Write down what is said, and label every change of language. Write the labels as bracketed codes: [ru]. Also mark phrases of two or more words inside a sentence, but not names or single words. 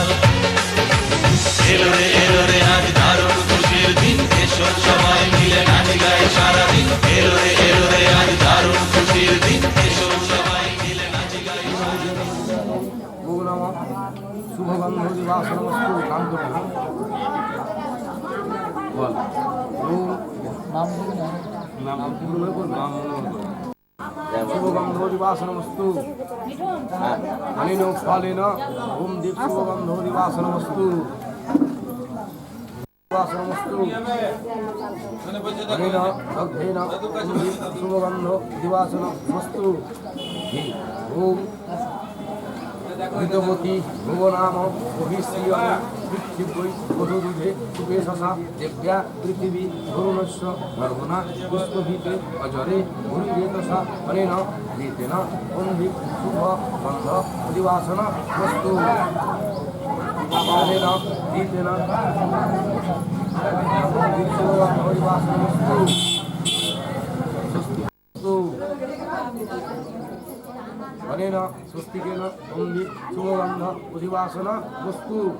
[bn] এলো রে আজ দারুণ খুশির দিন, এসো সবাই মিলে নাচি গাই সারাদিন। এলো রে আজ দারুণ খুশির দিন, এসো সবাই মিলে নাচি গাই সারাদিন। [sa] শুভগন্ধ দিবাসনমস্তু [bn] নাম করতে বল [sa] শুভগন্ধ দিবাসনমস্তু অনিনো ফলেন ওম দীপ শুভগন্ধ দিবাসনমস্তু দিবাসনমস্তু অনিন দগ্ধেন ওম দীপ শুভগন্ধ দিবাসনমস্তু ওম ঋতবতী ভুবনাম বহিষ্যম পৃথিবী বধূদুধে সুপে শশা দেব্যা পৃথিবী ধরুণস্য গর্ভনা পুষ্পভীতে অজরে ভূরিরেতসা অনেন রীতেন বন্ধি শুভ বন্ধ অধিবাসন বস্তু অনেন রীতেন অধিবাসন বস্তু অনেন স্বস্তিকেন বন্ধি শুভগন্ধ অধিবাসন বস্তু